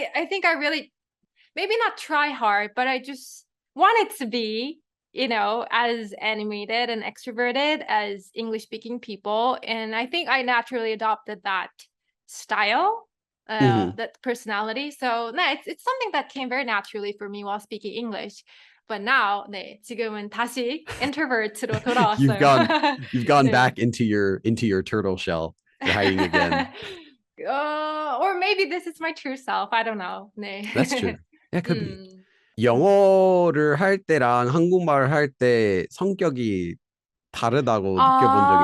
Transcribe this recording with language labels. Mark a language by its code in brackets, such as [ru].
[en] I think I really, maybe not try hard, but I just wanted to be, as animated and extroverted as English speaking people. And I think I naturally adopted that style, Hmm. that personality. So, no, it's something that came very naturally for me while speaking English. But now, [ko] 네, 지금은 다시 introvert로 [en] you've [ko] 돌아왔어요. [en] gone you've gone [ko] 네. [en] back into your turtle shell. You're hiding again. Or maybe this is my true self. I don't know. That's true. [ko] 네. [en] Yeah, could be. 음. [ko] 영어를 할 때랑 한국말을 할 때 성격이 다르다고 느껴본 적이